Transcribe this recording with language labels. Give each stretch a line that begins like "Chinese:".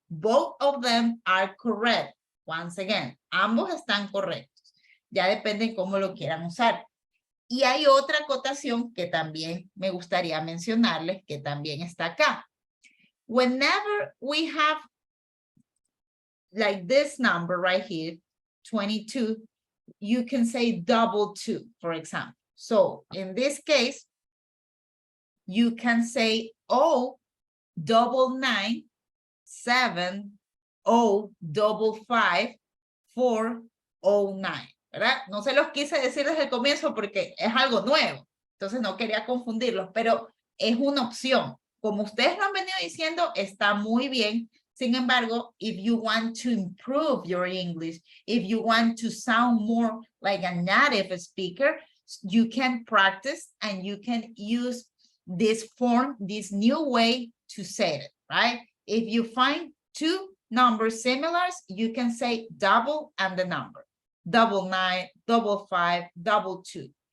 English: Both of them are correct. Once again,
Spanish: ambos están correctos. Ya depende cómo lo quieran usar. Y hay otra acotación que también me gustaría mencionarles, que también está acá.
English: Whenever we have like this number right here, 22, you can say double 2, for example. So in this case, you can say 09970555409.
Spanish: 09, ¿verdad? No se los quise decir desde el comienzo porque es algo nuevo, entonces no quería confundirlos, pero es una opción. Como ustedes lo han venido diciendo, está muy bien. Sin embargo,
English: if you want to improve your English, if you want to sound more like a native speaker, you can practice and you can use this form, this new way to say it, right? If you find two numbers similar, you can say double and the number, 99, 55, 22.